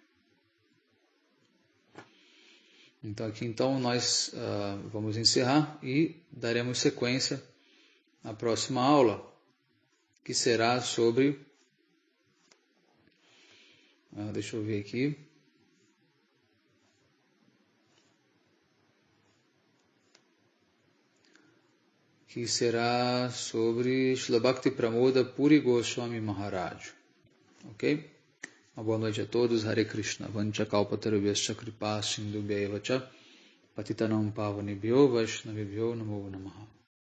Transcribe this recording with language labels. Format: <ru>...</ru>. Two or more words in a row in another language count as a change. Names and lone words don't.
<pt>Então aqui nós vamos encerrar e daremos sequência à próxima aula, que será sobre, deixa eu ver aqui, que será sobre Srila Bhakti Pramoda Puri Goswami Maharaj. Ok? Uma boa noite a todos.</pt> <sa>Hare Krishna. Vancha kalpatarubhyascha kripa sindhubhya evacha patitanam pavanebhyo vaishnavibhyo namo namaha.</sa>